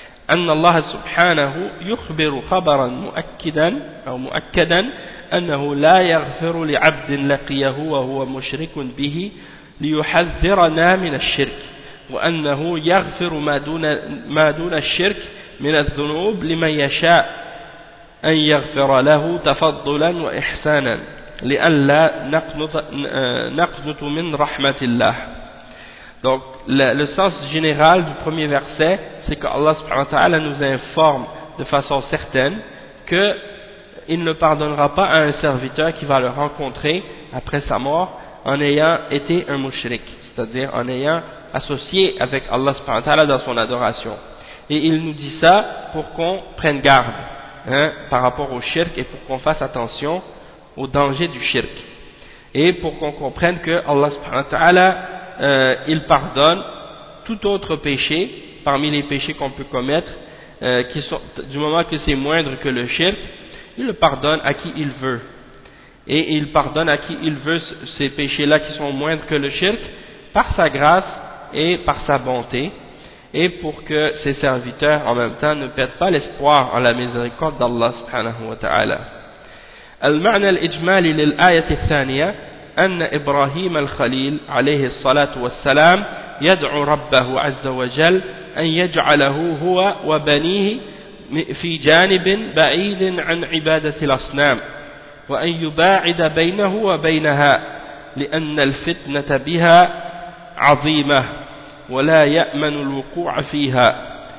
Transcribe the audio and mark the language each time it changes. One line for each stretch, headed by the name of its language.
Arabic: أن الله سبحانه يخبر خبرا مؤكدا أو مؤكدا أنه لا يغفر لعبد لقيه وهو مشرك به ليحذرنا من الشرك وأنه يغفر ما دون الشرك من الذنوب لمن يشاء أن يغفر له تفضلا وإحسانا لئلا نقنط من رحمة الله.
French: Donc, le sens général du premier verset, c'est qu'Allah subhanahu wa ta'ala nous informe de façon certaine qu'il ne pardonnera pas à un serviteur qui va le rencontrer après sa mort en ayant été un mushrik, c'est-à-dire en ayant associé avec Allah subhanahu wa ta'ala dans son adoration. Et il nous dit ça pour qu'on prenne garde par rapport au shirk et pour qu'on fasse attention au danger du shirk. Et pour qu'on comprenne que Allah subhanahu wa ta'ala il pardonne tout autre péché parmi les péchés qu'on peut commettre qui sont, du moment que c'est moindre que le shirk, il le pardonne à qui il veut. Et il pardonne à qui il veut ces péchés-là qui sont moindres que le shirk par sa grâce et par sa bonté, et pour que ses serviteurs en même temps ne perdent pas l'espoir en la miséricorde d'Allah subhanahu wa ta'ala.
Arabic: Al-ma'na al-ijmali lil-ayat al-thaniya أن إبراهيم الخليل عليه الصلاة والسلام يدعو ربه عز وجل أن يجعله هو وبنيه في جانب بعيد عن عبادة الأصنام وأن يباعد بينه وبينها لأن الفتنة بها عظيمة ولا يأمن الوقوع فيها.